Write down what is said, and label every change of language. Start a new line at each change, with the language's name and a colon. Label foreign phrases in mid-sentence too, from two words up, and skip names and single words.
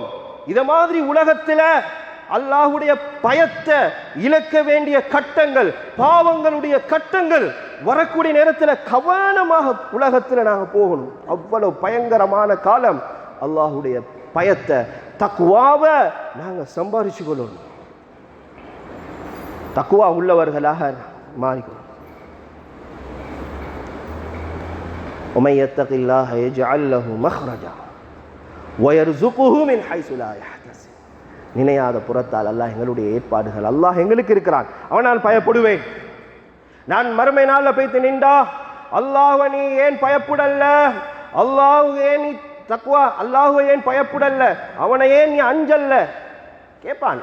Tamil: இத மாதிரி உலகத்தில் அல்லாஹ்வுடைய பயத்தை இழக்க வேண்டிய கட்டங்கள், பாவங்களுடைய கட்டங்கள் வரக்கூடிய நேரத்தில் கவனமாக உலகத்தில் நாங்கள் போகணும். அவ்வளவு பயங்கரமான காலம். அல்லாஹ்வுடைய பயத்தை, தக்வாவை நாங்கள் சம்பாதிச்சு கொள்ளணும். தக்வா உள்ளவர்களாக மாறிக்கணும்.
Arabic: ومن يتق الله يجعل له مخرجا ويرزقه من حيث لا يحتسب.
Tamil: நினையாத புறத்தால் அல்லாஹ் எங்களுடைய ஏற்பாடுகள், அல்லாஹ் எங்களுக்கு இருக்கிறான். அவன் நான் பயப்படுவேன். நான் மறுமை நாளில் போய்த்து நின்றா, அல்லாஹ்வை நீ ஏன் பயப்படல்ல, அல்லாஹ் ஏன் நீ தக்வா, அல்லாஹ்வை ஏன் பயப்படல்ல, அவனை ஏன் நீ அஞ்சல்ல கேட்பான்.